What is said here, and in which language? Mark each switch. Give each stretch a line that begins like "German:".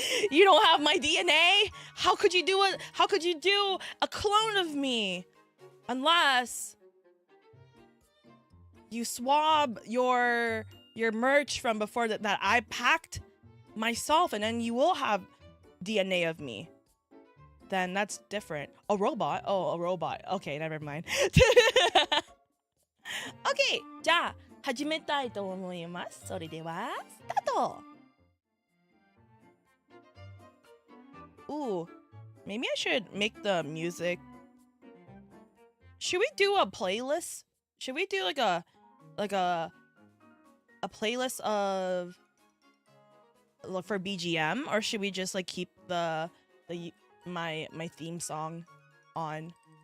English: You don't have my DNA? How could you do it? How could you do a clone of me? Unless you swab your merch from before that I packed myself, and then you will have DNA of me. Then that's different. A robot? Oh, a robot. Okay, never mind.
Japanese: Okay, じゃあ始めたいと思います。それではスタート。
English: Ooh, maybe I should make the music. Should we do a playlist? Should we do like a playlist of for BGM, or should we just like keep my theme song on?